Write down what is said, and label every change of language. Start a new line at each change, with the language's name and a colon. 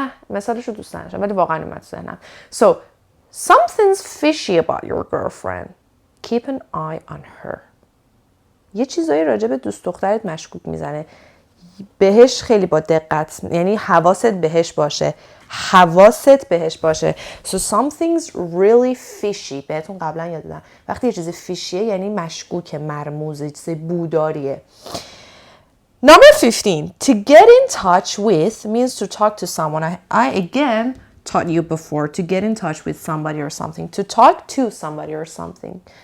Persian: مثالش رو دوست نداشتم ولی واقعا اومد تو ذهنم.
English: So, something's fishy about your girlfriend. Keep an eye on her.
Persian: یه چیزایی راجع به دوست دخترت مشکوک میزنه. بهش خیلی با دقت، یعنی حواست بهش باشه. حواست بهش باشه.
English: So something's really fishy.
Persian: بهتون قبلا یاد دادم. وقتی یه چیزی فیشیه یعنی مشکوکه، مرموزه، چیز بوداریه.
English: Number 15. To get in touch with means to talk to someone. I again taught you before to get in touch with somebody or something. To talk to somebody or something.